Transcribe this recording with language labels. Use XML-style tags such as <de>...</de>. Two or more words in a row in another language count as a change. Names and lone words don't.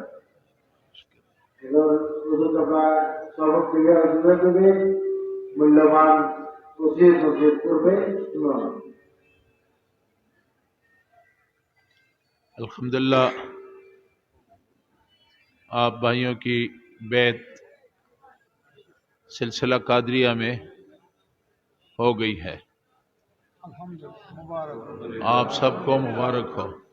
<bn>এবার ওটা সর্বক্রিয়া জুড়ে দেবে, মূল্যবান নসিহত করবে।</bn> <ur>الحمدللہ آپ بھائیوں کی بیعت سلسلہ قادریہ میں ہو گئی ہے، آپ سب کو مبارک ہو۔</ur>